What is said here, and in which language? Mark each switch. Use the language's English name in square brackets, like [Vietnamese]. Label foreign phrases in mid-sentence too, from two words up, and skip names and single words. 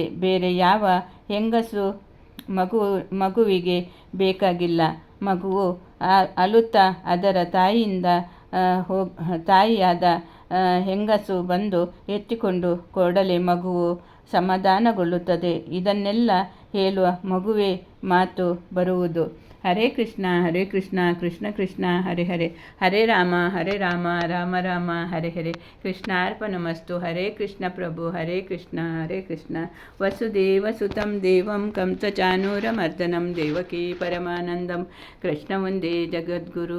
[Kannada] ಬೇರೆ ಯಾವ ಹೆಂಗಸು ಮಗುವಿಗೆ ಬೇಕಾಗಿಲ್ಲ. ಮಗುವು ಅಳುತ್ತಾ ಅದರ ತಾಯಿಯಾದ ಹೆಂಗಸು ಬಂದು ಎತ್ತಿಕೊಂಡು ಕೂಡಲೇ ಮಗುವು ಸಮಾಧಾನಗೊಳ್ಳುತ್ತದೆ. ಇದನ್ನೆಲ್ಲ ಹೇಳುವ ಮಗುವೇ ಮಾತು ಬರುವುದು. [Sanskrit] ಹರೇ ಕೃಷ್ಣ ಕೃಷ್ಣ ಕೃಷ್ಣ ಹರೇ ಹರೇ, ಹರೇ ರಾಮ ರಾಮ ರಾಮ ಹರೇ ಹರೇ. ಕೃಷ್ಣಾರ್ಪಣಮಸ್ತು. ಹರೇ ಕೃಷ್ಣ ಪ್ರಭು ಹರೇ ಕೃಷ್ಣ ವಸುದೇವಸುತಂ ದೇವಂ ಕಂಸಚಾನೂರಮರ್ದನಂ ದೇವಕೀ ಪರಮಾನಂದಂ ಕೃಷ್ಣ ವಂದೇ ಜಗದ್ಗುರು.